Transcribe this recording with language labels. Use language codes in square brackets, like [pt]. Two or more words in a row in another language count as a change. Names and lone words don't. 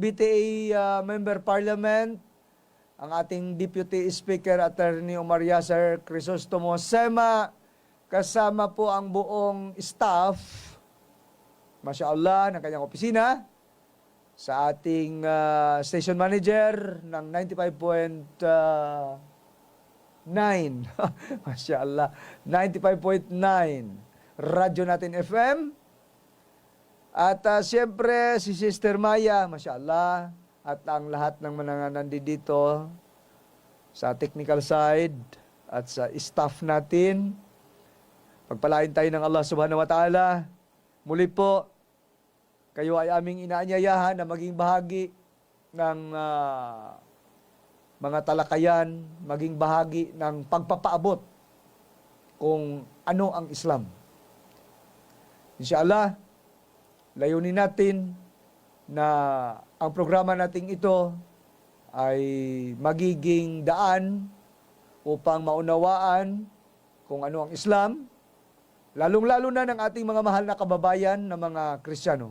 [tl] BTA Member Parliament, ang ating Deputy Speaker Attorney Omar Yasser Crisostomo Sema, kasama po ang buong staff, masyaallah, ng kanyang opisina, sa ating [en] station manager [tl] ng 95.9, masyaallah, 95.9, radyo natin FM. At siyempre, si Sister Maya, masyaallah, at ang lahat ng mga nandito sa [en] technical side [tl] at sa staff natin. Pagpalain tayo ng Allah [ar] سبحانه وتعالى. [tl] Muli po, kayo ay aming inaanyayahan na maging bahagi ng mga talakayan, maging bahagi ng pagpapaabot kung ano ang Islam. Inshallah, layunin natin na ang programa nating ito ay magiging daan upang maunawaan kung ano ang Islam, lalong-lalo na ng ating mga mahal na kababayan na mga Kristiyano.